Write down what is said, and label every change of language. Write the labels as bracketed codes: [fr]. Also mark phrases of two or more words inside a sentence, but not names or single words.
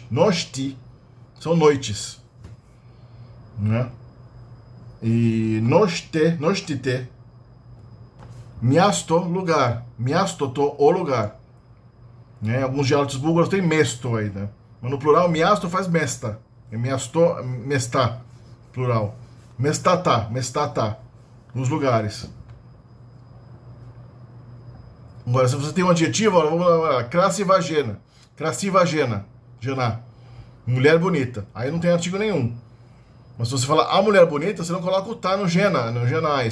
[pt] Nosti são noites. Né? E nostite, miasto, lugar. Miastoto, o lugar. Alguns dialetos búlgaros tem mesto aí, né? Mas no plural, miasto faz mesta. [bg] Miasto, mesta, [pt] plural. Mestata, nos lugares. Agora, se você tem um adjetivo, vamos lá, crasivagena. [bg] Crasivagena, gená. [pt] Mulher bonita. Aí não tem artigo nenhum. Mas se você falar a mulher bonita, você não coloca o tá no gena, no genais.